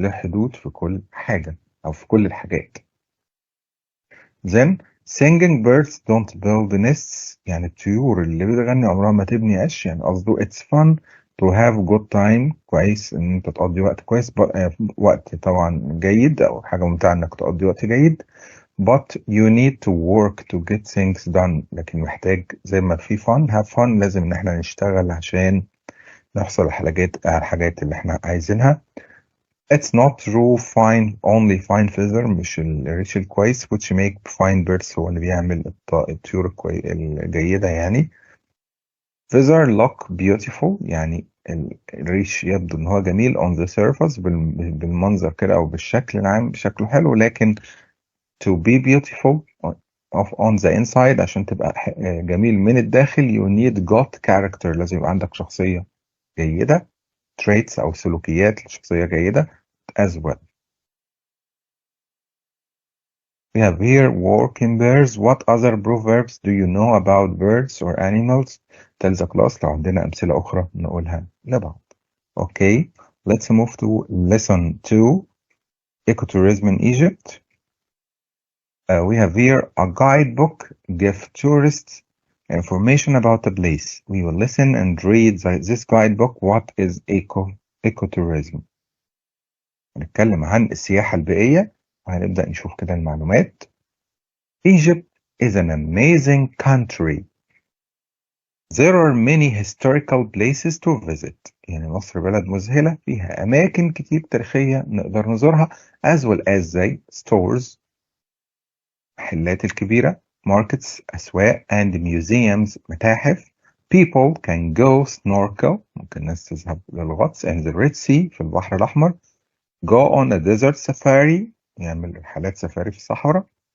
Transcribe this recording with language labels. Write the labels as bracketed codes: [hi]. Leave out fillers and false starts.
[ar] له حدود في كل حاجة أو في كل الحاجات. [en] Then singing birds don't build nests. [ar] يعني الطيور اللي بتغني عمرها ما تبني عش. يعني قصده [en] it's fun to have good time. [ar] كويس إن أنت تقضي وقت كويس، وقت طبعا جيد أو حاجة ممتعة إنك تقضي وقت جيد. [en] But you need to work to get things done. [ar] لكن محتاج زي ما في [en] have fun [ar] لازم إن احنا نشتغل عشان نحصل على الحاجات اللي احنا عايزينها. [en] It's not true only fine feather [ar] مش الريش الكويس [en] which make fine birds [ar] هو اللي بيعمل الطيور الجيدة يعني. [en] Feather look beautiful [ar] يعني الريش يبدو ان هو جميل [en] on the surface [ar] بالمنظر كده او بالشكل العام شكله حلو، لكن [en] to be beautiful on the inside [ar] عشان تبقى جميل من الداخل [en] you need good character. [ar] لازم يبقى عندك شخصية جيدة traits أو سلوكيات شخصية جيدة [en] as well. We have here working pairs. What other proverbs do you know about birds or animals? Tell the class [ar] لو عندنا أمثلة أخرى نقولها لبعض. [en] Okay, let's move to lesson 2, ecotourism in Egypt. We have here a guidebook give tourists information about the place. We will listen and read this guidebook. What is ecotourism? [ar] هنتكلم عن السياحة البيئية وهنبدأ نشوف كده المعلومات. [en] Egypt is an amazing country. There are many historical places to visit. [ar] يعني مصر بلد مذهلة فيها أماكن كتير تاريخية نقدر نزورها [en] as well as [ar] زي stores محلات الكبيرة markets أسواق and museums متاحف. [en] People can go snorkel [ar] ممكن الناس تذهب للغطس [en] in the Red Sea [ar] في البحر الأحمر. [en] Go on a desert safari [ar] يعمل رحلات سفاري في الصحراء.